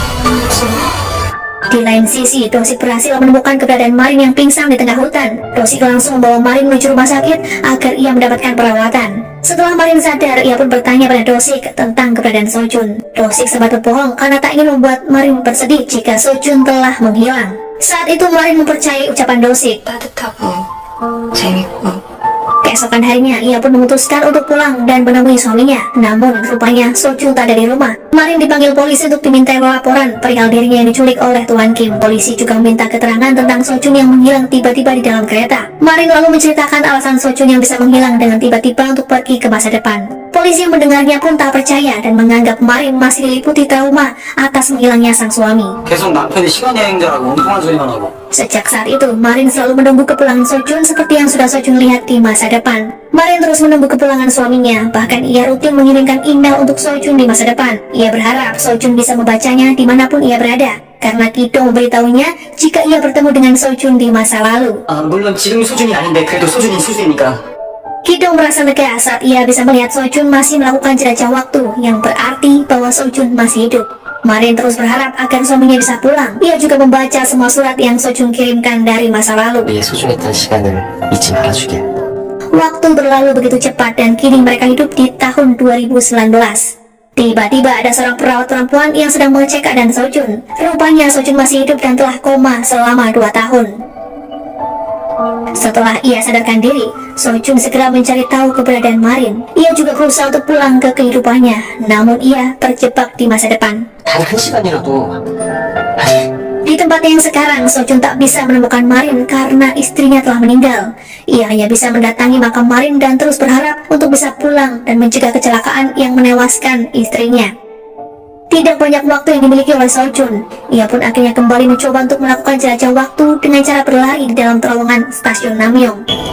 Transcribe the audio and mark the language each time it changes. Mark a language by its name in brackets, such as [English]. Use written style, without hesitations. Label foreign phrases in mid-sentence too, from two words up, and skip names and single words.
[Indonesian] Di lain sisi, Dosik berhasil menemukan keberadaan Marin yang pingsan di tengah hutan. Dosik langsung membawa Marin menuju rumah sakit agar ia mendapatkan perawatan. Setelah Marin sadar, ia pun bertanya pada Dosik tentang keberadaan Sojun. Dosik sempat berbohong karena tak ingin membuat Marin bersedih jika Sojun telah menghilang. Saat itu Marin mempercayai ucapan Dosik. [Korean] 따뜻하고 재밌고 [Indonesian] Keesokan harinya, ia pun memutuskan untuk pulang dan menemui suaminya. Namun, rupanya Sojun tak ada di rumah. Marin dipanggil polisi untuk dimintai laporan perihal dirinya yang diculik oleh Tuan Kim. Polisi juga meminta keterangan tentang Sojun yang menghilang tiba-tiba di dalam kereta. Marin lalu menceritakan alasan Sojun yang bisa menghilang dengan tiba-tiba untuk pergi ke masa depan. Polisi yang mendengarnya pun tak percaya dan menganggap Marin masih diliputi trauma atas menghilangnya sang suami. [Korean] 계속 남편이 시간여행자라고 엉뚱한 소리만 하고. [Indonesian] Sejak saat itu, Marin selalu menunggu kepulangan Sojun seperti yang sudah Sojun lihat di masa depan. Marin terus menunggu kepulangan suaminya, bahkan ia rutin mengirimkan email untuk Sojun di masa depan. Ia berharap Sojun bisa membacanya dimanapun ia berada. karena Kido memberitahunya jika ia bertemu dengan Sojun di masa lalu. [Korean] 물론 지금이 소준이 아닌데 그래도 소준이 소준이니까. [Indonesian] Kido merasa lega saat ia bisa melihat Sojun masih melakukan jelajah waktu, yang berarti bahwa Sojun masih hidup. Marin terus berharap agar suaminya bisa pulang. Ia juga membaca semua surat yang Sojun kirimkan dari masa lalu. [Korean] 우리의 소중했던 시간을 잊지 말아주게. [Indonesian] Waktu berlalu begitu cepat dan kini mereka hidup di tahun 2019. Tiba-tiba ada seorang perawat perempuan yang sedang mengecek keadaan Sojun. Rupanya Sojun masih hidup dan telah koma selama 2 tahun. Setelah ia sadarkan diri, Sojun segera mencari tahu keberadaan Marin. Ia juga berusaha untuk pulang ke kehidupannya, namun ia terjebak di masa depan. [Korean] 단 1시간이라도 [Indonesian] Di tempat yang sekarang, Sojun tak bisa menemukan Marin karena istrinya telah meninggal. Ia hanya bisa mendatangi makam Marin dan terus berharap untuk bisa pulang dan mencegah kecelakaan yang menewaskan istrinya. Tidak banyak waktu yang dimiliki oleh Sojun. Ia pun akhirnya kembali mencoba untuk melakukan jelajah waktu dengan cara berlari di dalam terowongan stasiun Namyong.